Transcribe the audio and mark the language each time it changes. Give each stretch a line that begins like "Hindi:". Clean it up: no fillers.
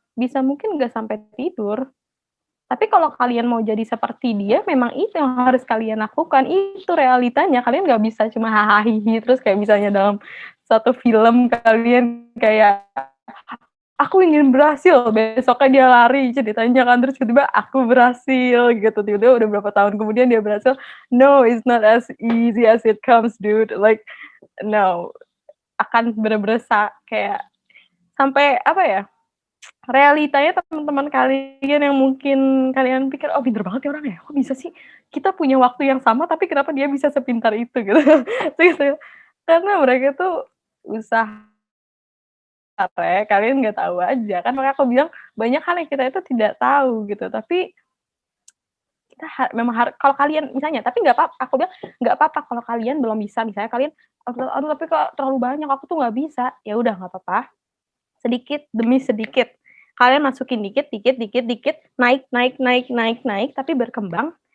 Indonesian: Bisa mungkin nggak sampai tidur. Tapi kalau kalian mau jadi seperti dia, memang itu yang harus kalian lakukan. Itu realitanya. Kalian nggak bisa cuma hahaha terus kayak misalnya dalam satu film kalian kayak aku ingin berhasil, besoknya dia lari ceritanya kan, terus tiba-tiba aku berhasil gitu, tiba-tiba udah berapa tahun kemudian dia berhasil.
English: No, it's not as easy as it comes, dude. Like, no.
Indonesian: Akan bener-bener kayak sampai apa ya, realitanya teman-teman kalian yang mungkin kalian pikir, oh pinter banget ya orang ya, kok bisa sih kita punya waktu yang sama tapi kenapa dia bisa sepintar itu gitu. Karena mereka tuh usaha, kalian nggak tahu aja kan, makanya aku bilang banyak hal yang kita itu tidak tahu gitu, tapi kita memang harus, kalau kalian misalnya, tapi nggak apa-apa, aku bilang nggak apa-apa kalau kalian belum bisa, misalnya kalian aduh tapi kok terlalu banyak aku tuh nggak bisa, ya udah nggak apa-apa, sedikit demi sedikit kalian masukin dikit naik tapi berkembang.